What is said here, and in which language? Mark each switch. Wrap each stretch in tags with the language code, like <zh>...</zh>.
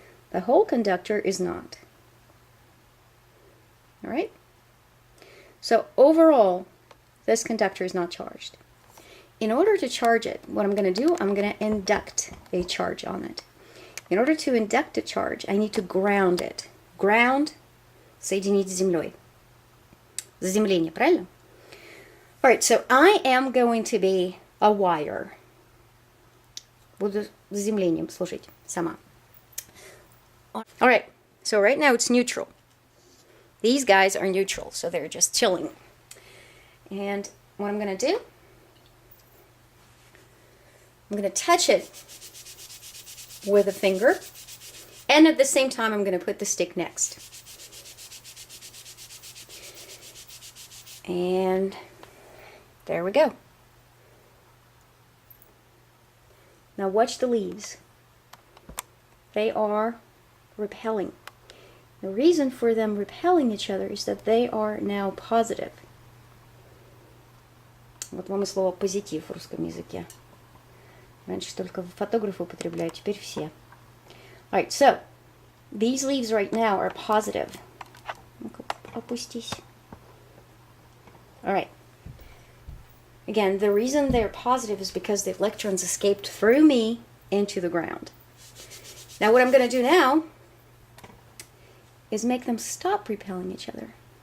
<en>The whole conductor is not. All right? So overall, this conductor is not charged. In order to charge it, what I'm going to do, I'm going to induct a charge on it. In order to induct a charge, I need to ground it.</en> <ru>Ground, соединить с землей. Заземление, правильно?</ru> <en>Alright, so I am going to be a wire.</en> <ru>Буду заземлением служить сама.</ru> <en>Alright, so right now it's neutral. These guys are neutral, so they're just chilling. And what I'm going to do, I'm going to touch it with a finger, and at the same time I'm going to put the stick next. And there we go. Now watch the leaves. They are repelling. The reason for them repelling each other is that they are now positive.</en> <ru>Вот вам и слово позитив в русском языке. Раньше только фотографы употребляют, теперь все.</ru> <en>Alright, so these leaves right now are positive.</en> <ru>Ну-ка, опустись.</ru> <en>Alright. Again, the reason they're positive is because the electrons escaped through me into the ground. Now what I'm going to do now is make them stop repelling each other.</en>